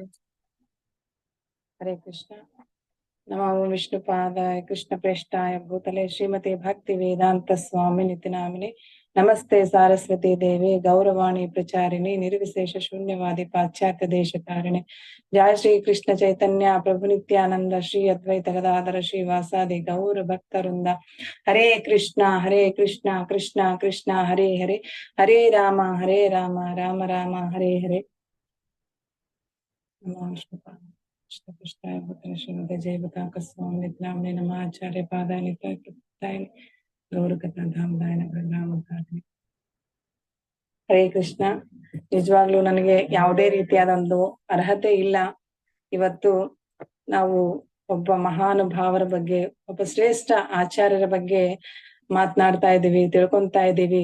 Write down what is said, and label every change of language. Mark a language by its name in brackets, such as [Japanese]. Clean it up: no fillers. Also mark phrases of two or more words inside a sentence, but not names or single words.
[Sanskrit] ಹರೇ ಕೃಷ್ಣ. ನಮೋ ವಿಷ್ಣುಪಾದಾಯ ಕೃಷ್ಣ ಪ್ರೇಷ್ಠಾಯ ಭೂತಲೆ ಶ್ರೀಮತಿ ಭಕ್ತಿ ವೇದಾಂತ ಸ್ವಾಮಿ ನಿತ್ಯ ನಾಮಿನಿ. ನಮಸ್ತೆ ಸಾರಸ್ವತಿ ದೇವಿ ಗೌರವಾಣಿ ಪ್ರಚಾರಿಣಿ ನಿರ್ವಿಶೇಷ ಶೂನ್ಯವಾದಿ ಪಾಶ್ಚಾತ್ಯ ದೇಶಕಾರಿಣಿ. ಜಯ ಶ್ರೀ ಕೃಷ್ಣ ಚೈತನ್ಯ ಪ್ರಭು ನಿತ್ಯಾನಂದ ಶ್ರೀ ಅದ್ವೈತ ಗದಾಧರ ಶ್ರೀವಾಸಾದಿ ಗೌರ ಭಕ್ತವೃಂದ. ಹರೇ ಕೃಷ್ಣ ಕೃಷ್ಣ ಕೃಷ್ಣ ಹರೇ ಹರೇ, ಹರೇ ರಾಮ ರಾಮ ರಾಮ ಹರೇ ಹರೇ. ನಮೋ ವಿಷ್ಣುಪಾದ ಕೃಷ್ಣ ಪ್ರೇಷ್ಠಾಯ ಭೂತಲೆ ಶ್ರೀಮತಿ ಜಯಪತಾಕ ಸ್ವಾಮಿ ನಿತ್ಯ ನಾಮಿನಿ. ನಮ್ಮ ಆಚಾರ್ಯ ಪಾದಾಯ ನಿತ್ಯ ಗೌರಕಥಾಧಾಮದಾಯನ ಪರಿಣಾಮಕಾರಿ. ಹರೇ ಕೃಷ್ಣ. [Kannada] ನಿಜವಾಗ್ಲೂ ನನಗೆ ಯಾವುದೇ ರೀತಿಯಾದ ಒಂದು ಅರ್ಹತೆ ಇಲ್ಲ. ಇವತ್ತು ನಾವು ಒಬ್ಬ ಮಹಾನುಭಾವರ ಬಗ್ಗೆ, ಒಬ್ಬ ಶ್ರೇಷ್ಠ ಆಚಾರ್ಯರ ಬಗ್ಗೆ ಮಾತನಾಡ್ತಾ ಇದ್ದೀವಿ, ತಿಳ್ಕೊಂತಾ ಇದ್ದೀವಿ.